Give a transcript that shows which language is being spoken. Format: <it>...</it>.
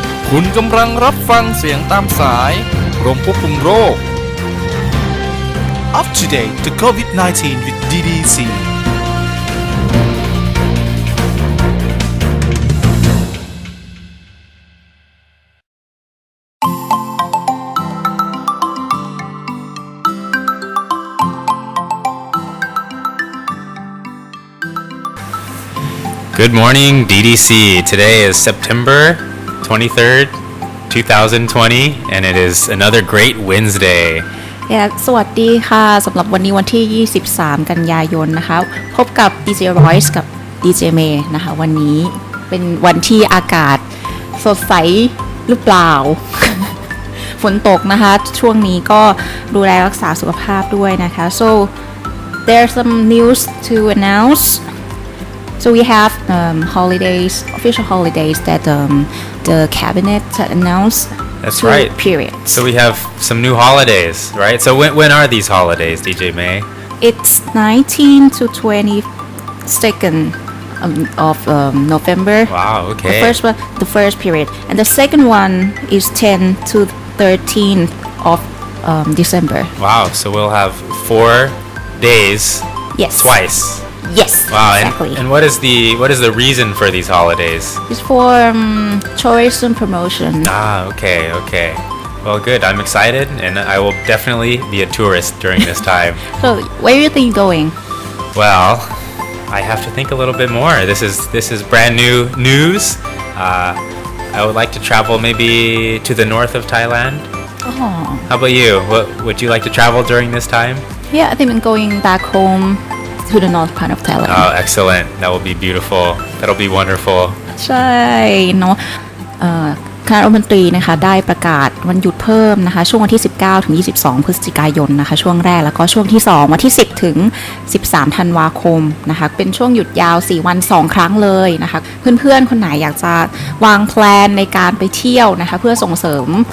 <th>คุณกำลังรับฟังเสียงตามสายกรมควบคุมโรค</th> <en>Up to date to COVID-19 with DDC Good morning, DDC. Today is September 23rd, 2020, and it is another great Wednesday.</en> <th>สวัสดีค่ะสำหรับวันนี้วันที่ 23 กันยายนนะคะพบกับ DJ Royce กับ DJ May นะคะวันนี้เป็นวันที่อากาศสดใสหรือเปล่า ฝนตกนะคะช่วงนี้ก็ดูแลรักษาสุขภาพด้วยนะคะ</th> <en>So there's some news to announce.So we have holidays, official holidays that the cabinet announced. That's right. Period. So we have some new holidays, right? So when are these holidays, DJ May? It's 19 to 22nd of November. Wow. Okay. The first period, and the second one is 10 to 13 of December. Wow. So we'll have 4 days. Yes. Twice.Yes, wow, exactly. And what is the reason for these holidays? It's for tourism promotion. Okay. Well, good. I'm excited, and I will definitely be a tourist during this time. So, where do you think you're going? Well, I have to think a little bit more. This is brand new news. I would like to travel maybe to the north of Thailand. Oh. How about you? Would you like to travel during this time? Yeah, I think I'm going back home.to the north part of Thailand. Oh, excellent. That will be beautiful. That'll be wonderful.</en> <th>ใช่เนาะคณะรัฐมนตรีนะคะได้ประกาศวันหยุดเพิ่มนะคะช่วงวันที่19ถึง22พฤศจิกายนนะคะช่วงแรกแล้วก็ช่วงที่2วันที่10ถึง13ธันวาคมนะคะเป็นช่วงหยุดยาว4วัน2ครั้งเลยนะคะเพื่อนๆคนไหนอยากจะวางแพลนในการไปเที่ยวนะคะเพื่อส่งเสริม</th>